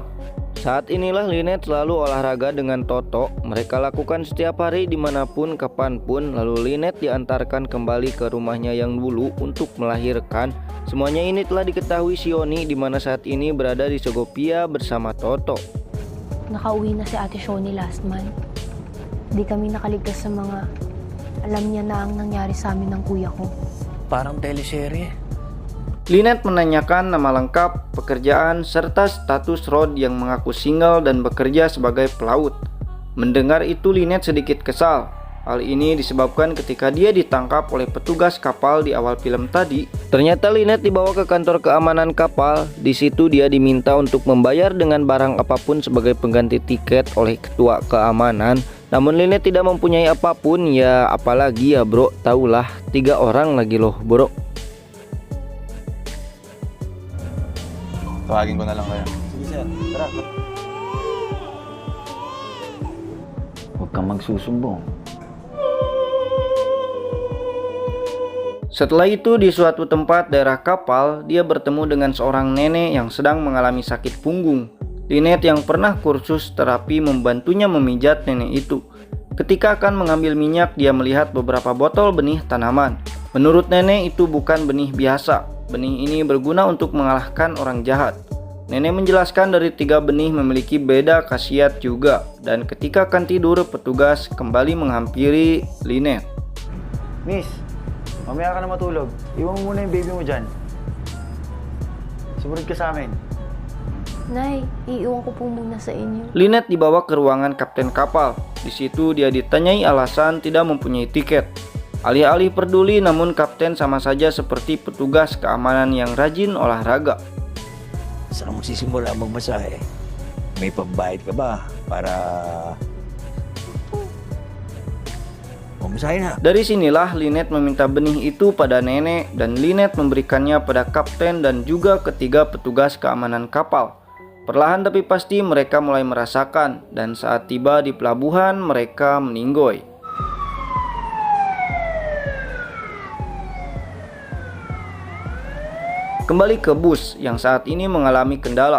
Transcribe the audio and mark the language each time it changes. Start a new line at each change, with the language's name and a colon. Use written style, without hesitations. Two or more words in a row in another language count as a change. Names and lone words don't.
Indonesian: Saat inilah Lynette selalu olahraga dengan Toto. Mereka lakukan setiap hari dimanapun, kapanpun. Lalu Lynette diantarkan kembali ke rumahnya yang dulu untuk melahirkan. Semuanya ini telah diketahui Sioni, di mana saat ini berada di Segovia bersama Toto.
Filipino: Nakauwi na si Ate Shoni
English: last month.
Filipino: Di kami nakaligtas sa mga alam niya na ang nangyari sa amin ng kuya ko. Parang teleserye.
Indonesian: Lynette menanyakan nama lengkap, pekerjaan, serta status Rod yang mengaku single dan bekerja sebagai pelaut. Mendengar itu Lynette sedikit kesal. Hal ini disebabkan ketika dia ditangkap oleh petugas kapal di awal film tadi. Ternyata Lynette dibawa ke kantor keamanan kapal. Di situ dia diminta untuk membayar dengan barang apapun sebagai pengganti tiket oleh ketua keamanan. Namun Lynette tidak mempunyai apapun, ya apalagi ya bro, tahulah 3 orang lagi loh bro.
Filipino: Tawagin ko na lang kayo. Sige sir, tara. Huwag kang magsusumbong.
Indonesian: Setelah itu di suatu tempat daerah kapal, dia bertemu dengan seorang nenek yang sedang mengalami sakit punggung. Lynette yang pernah kursus terapi membantunya memijat nenek itu. Ketika akan mengambil minyak, dia melihat beberapa botol benih tanaman. Menurut nenek itu bukan benih biasa. Benih ini berguna untuk mengalahkan orang jahat. Nenek menjelaskan dari 3 benih memiliki beda khasiat juga. Dan ketika akan tidur, petugas kembali menghampiri Lynette.
Filipino: Miss, mamaya ka na matulog. Iwan mo muna yung baby mo dyan. Sumunod ka sa amin. Nay, iiwan ko po muna sa inyo.
Indonesian: Lynette dibawa ke ruangan kapten kapal. Di situ dia ditanyai alasan tidak mempunyai tiket. Alih-alih peduli, namun kapten sama saja seperti petugas keamanan yang rajin olahraga.
Filipino: Saan mo sisimula magmasahe? May pambayad ka ba para mamasahe na?
Indonesian: Dari sinilah Lynette meminta benih itu pada nenek dan Lynette memberikannya pada kapten dan juga ketiga petugas keamanan kapal. Perlahan tapi pasti mereka mulai merasakan dan saat tiba di pelabuhan mereka meninggoy. Kembali ke bus yang saat ini mengalami kendala.